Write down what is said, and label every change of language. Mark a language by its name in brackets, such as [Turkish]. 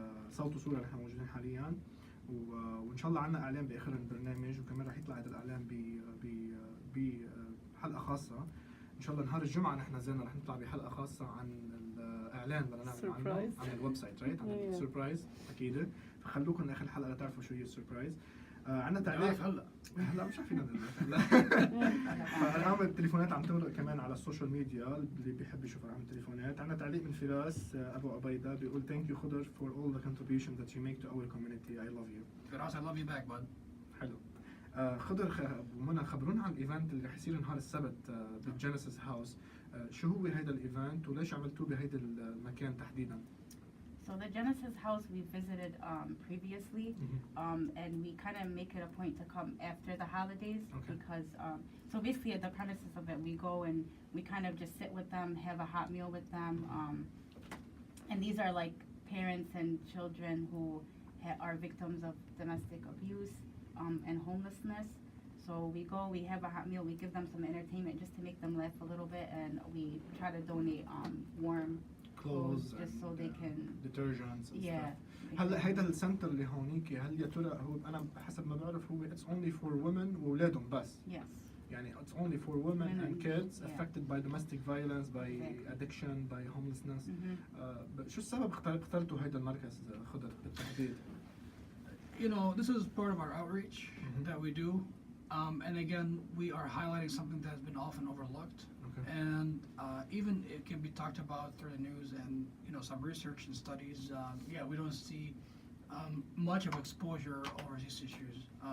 [Arabic] صوت وصورة نحن موجودين حاليا وإن شاء الله عنا إعلان بآخر البرنامج وكمان رح يطلع هذا الإعلان بحلقة خاصة إن شاء الله نهار الجمعة نحن نزلنا رح نطلع بحلقة خاصة عن الإعلان بدنا نعمل عنه عن الويب سايت رايت عن السربرايز أكيد فخلوكم لآخر الحلقة لتعرفوا شو هي السربرايز. عندنا تعليق هلا مش عارفين هلا فارقام التليفونات عم تمرق كمان على السوشيال ميديا اللي بيحب يشوف ارقام التليفونات. عندنا تعليق من فراس ابو عبيده بيقول [English] thank you Khader for all the contributions that you make to our community. I love you. Firas I love you back bud. [Arabic] حلو. خضر ومنى خبرونا عن الايفنت اللي رح يصير نهار السبت بالجينيسيس هاوس. شو هو هيدا الايفنت وليش عملتوه بهيدا المكان تحديدا؟ [English] So the Genesis house we visited previously, and we kind of make it a point to come after the holidays because so basically at the premises of it we go and we kind of just sit with them, have a hot meal with them, and these are like parents and children who are victims of domestic abuse and homelessness. So we go, we have a hot meal, we give them some entertainment just to make them laugh a little bit, and we try to donate warm clothes just so they can detergents and yeah. stuff. [Arabic] هلا هيدا السنتر اللي هونيك هل يا ترى هو انا حسب ما بعرف هو [English] it's only for women [Arabic] واولادهم بس. [English] Yes. يعني it's only for women and kids affected by domestic violence, by addiction, by homelessness. [Arabic] شو السبب اخترتوا هيدا المركز خضر بالتحديد؟ [English] You know, this is part of our outreach that we do, and again, we are highlighting something that has been often overlooked. And even it can be talked about through the news and some research and studies. We don't see much of exposure over these issues.